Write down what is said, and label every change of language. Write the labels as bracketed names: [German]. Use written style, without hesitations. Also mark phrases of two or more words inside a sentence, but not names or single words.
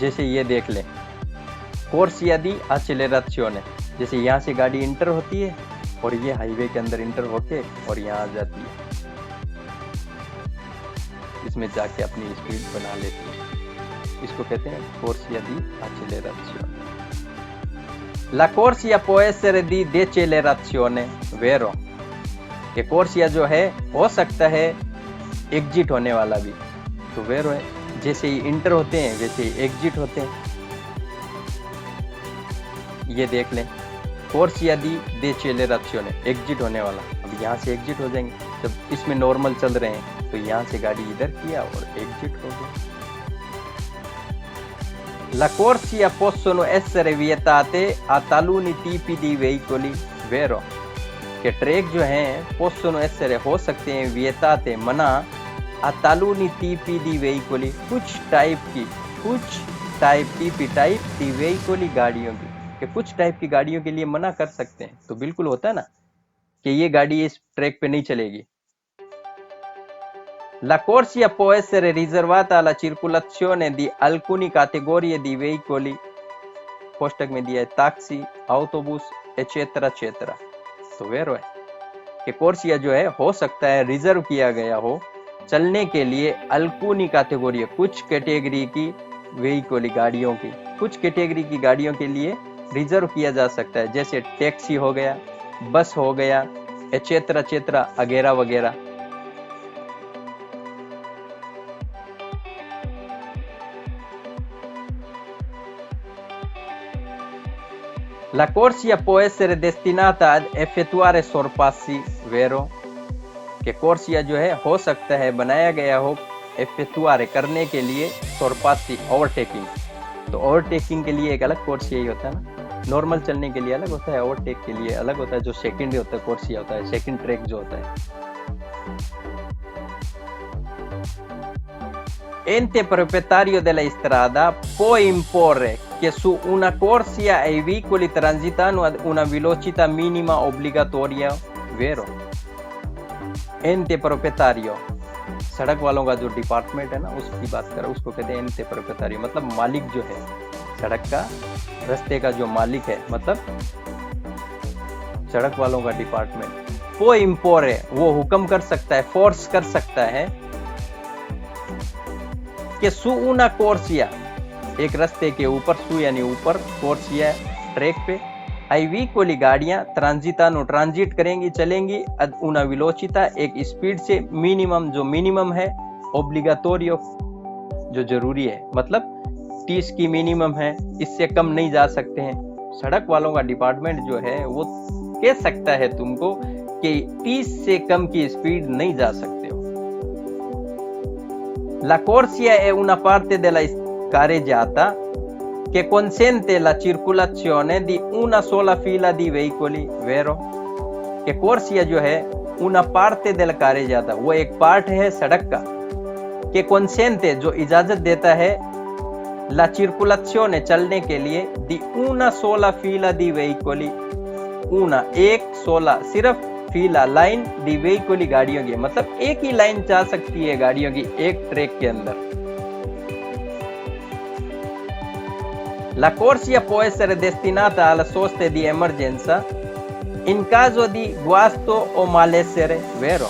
[Hindi] जैसे ये देख लें, [Italian] corsia di accelerazione, [Hindi] जैसे यहाँ से गाड़ी इंटर होती है और ये हाईवे के अंदर इंटर होके और यहाँ आ जाती है, इसमें जाके अपनी स्पीड बना लेती है। इसको कहते हैं [Italian] corsia di accelerazione. La corsia può essere di decelerazione, vero? [Hindi] कि कोर्सिया जो है हो सकता है एग्जिट होने वाला भी, तो वेरो है। जैसे ही इंटर होते हैं वैसे ही एग्जिट होते हैं। ये देख लें, [Italian] corsia di decelerazione, [Hindi] एग्जिट होने वाला। अब यहाँ से एग्जिट हो जाएंगे, जब इसमें नॉर्मल चल रहे हैं तो यहाँ से गाड़ी इधर किया और एग्जिट हो गया। [Italian] La corsia possono essere vietate a taluni tipi di veicoli, vero? [Hindi] कि ट्रैक जो हैं [Italian] possono essere [Hindi] हो सकते हैं, [Italian] vietate मना, a taluni tipi di veicoli, [Hindi] कुछ टाइप [Italian] di veicoli [Hindi] गाड़ियों की, कि कुछ टाइप की गाड़ियों के लिए मना कर सकते हैं। तो बिल्कुल होता है ना कि ये गाड़ी इस ट्रैक पे नहीं चलेगी। [Italian] La corsia può essere riservata alla circolazione di alcune categorie di veicoli, [Hindi] कोष्टक में दिया है टैक्सी, autobus, [Italian] eccetera eccetera. [Hindi] तो वेरो है कि कोर्सिया जो है हो सकता है रिजर्व किया गया हो चलने के लिए अल्कुनी कैटेगरी, कुछ कैटेगरी की व्हीकल गाड़ियों की, कुछ कैटेगरी की गाड़ियों के लिए रिजर्व किया जा सकता है, जैसे टैक्सी हो गया, बस हो गया, [Italian] eccetera eccetera [Hindi] वगैरह वगैरह। [Italian] La corsia può essere destinata ad effettuare sorpassi, vero? [Hindi] कि कोर्सिया जो है हो सकता है बनाया गया हो effettuare करने के लिए, sorpassi ओवरटेकिंग। तो ओवरटेकिंग के लिए एक अलग कोर्सिया ही होता है ना, नॉर्मल चलने के लिए अलग होता है, ओवरटेक के लिए अलग होता है। जो सेकंड होता है कोर्सिया होता है, सेकंड ट्रैक जो होता है। [Italian] Ente proprietario della strada può imporre che su una corsia ai veicoli transitano ad una velocità minima obbligatoria, vero? Ente proprietario, [Hindi] सड़क वालों का जो डिपार्टमेंट है ना, उसकी बात कर रहा हूं, उसको कहते हैं [Italian] ente proprietario, [Hindi] मतलब मालिक जो है सड़क का, रास्ते का जो मालिक है, मतलब सड़क वालों का डिपार्टमेंट। वो इम्पोर है, वो हुक्म कर सकता है, फोर्स कर सकता है कि [Italian] su una corsia, [Hindi] एक रास्ते के ऊपर, सु यानी ऊपर, कोर्सिया ट्रैक पे, [Italian] ai veicoli [Hindi] गाड़ियां ट्रांजिटानो ट्रांजिट करेंगी, चलेंगी, [Italian] ad una velocità [Hindi] एक स्पीड से, मिनिमम जो मिनिमम है, ओब्लिगाटोरियो जो जरूरी है, मतलब 30 की मिनिमम है, इससे कम नहीं जा सकते हैं। सड़क वालों का डिपार्टमेंट जो है वो कह सकता है तुमको कि 30 से कम की स्पीड नहीं जा सकते हो। [Italian] La corsia è una parte della carreggiata che consente la circolazione di una sola fila di veicoli, vero? che corsia [Hindi] जो है [Italian] una parte della carreggiata, [Hindi] वो एक पार्ट है सड़क का, [Italian] che consente [Hindi] जो इजाजत देता है [Italian] la circolazione [Hindi] चलने के लिए [Italian] di una sola fila di veicoli, [Hindi] ऊना एक सोला सिर्फ फीला लाइन [Italian] di veicoli [Hindi] गाड़ियों की, मतलब एक ही लाइन जा सकती है गाड़ियों की एक ट्रैक के अंदर। [Italian] La corsia può essere destinata alla sosta di emergenza in caso di guasto o malessere, vero?